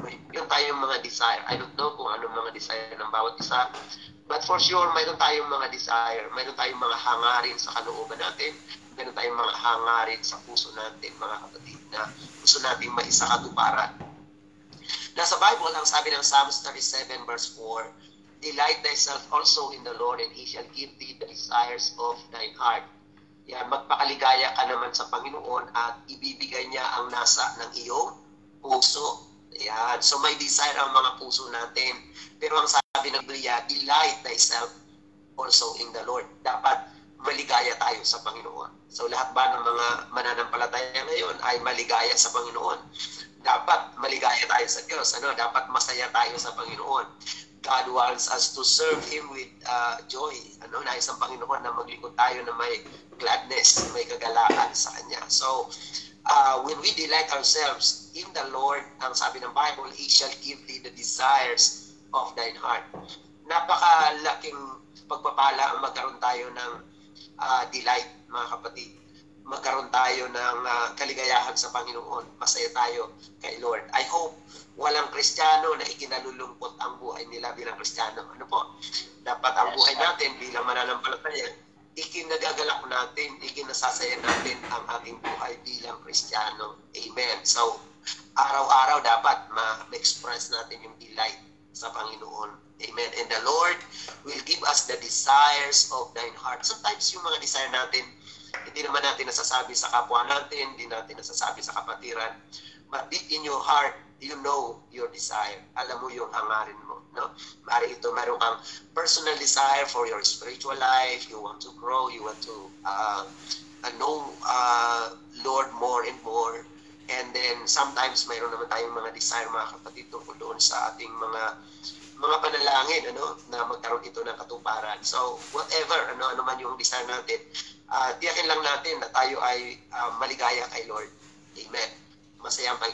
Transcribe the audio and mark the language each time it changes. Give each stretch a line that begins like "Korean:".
Filipino: Yung tayong mga desire.
English: I don't know
Filipino: kung anong mga desire ng bawat isa.
English: But for sure,
Filipino: mayroon tayong mga desire. Mayroon tayong mga hangarin sa kalooban natin. Mayroon tayong mga hangarin sa puso natin, mga kapatid, na gusto nating maisakatuparan. Nasa Bible, ang sabi ng Psalms 37 verse 4,
English: delight thyself also in the Lord, and He shall give thee the desires of thine heart.
Filipino: Yan, magpakaligaya ka naman sa Panginoon at ibibigay niya ang nasa ng iyong puso. Yan. So may desire ang mga puso natin. Pero ang sabi ng Biblia,
English: delight thyself also in the Lord.
Filipino: Dapat maligaya tayo sa Panginoon. So lahat ba ng mga mananampalataya ngayon ay maligaya sa Panginoon? Dapat maligaya tayo sa Diyos. Dapat masaya tayo sa Panginoon.
English: God wants us to serve Him with joy.
Filipino: Nais ang Panginoon na maglingkod tayo na may gladness, may kagalakan sa Kanya.
English: So, when we delight ourselves in the Lord,
Filipino: ang sabi ng Bible,
English: He shall give thee the desires of thine heart.
Filipino: Napakalaking pagpapala ang magkaroon tayo ng delight, mga kapatid. Magkaroon tayo ng kaligayahan sa Panginoon. Masaya tayo kay Lord.
English: I hope
Filipino: walang Kristiyano na ikinalulungkot ang buhay nila bilang Kristiyano. Dapat ang buhay natin bilang mananampalataya, ikinagagalak natin, ikinasasaya natin ang ating buhay bilang Kristiyano. Amen. So, araw-araw dapat ma-express natin yung delight sa Panginoon. Amen.
English: And the Lord will give us the desires of thine heart.
Filipino: Sometimes yung mga desire natin, hindi naman natin nasasabi sa kapwa natin, hindi natin nasasabi sa kapatiran.
English: But deep in your heart, you know your desire.
Filipino: Alam mo yung hangarin mo. Mari ito, meron kang
English: personal desire for your spiritual life. You want to grow. You want to know Lord more and more. And then sometimes
Filipino: mayroon naman tayong mga desire, mga kapatid, tungkol doon sa ating mga panalangin, na magkaroon ito ng katuparan.
English: So whatever,
Filipino: ano man yung desire natin, tiyakin lang natin na tayo ay maligaya kay Lord. Amen. Masaya tayo.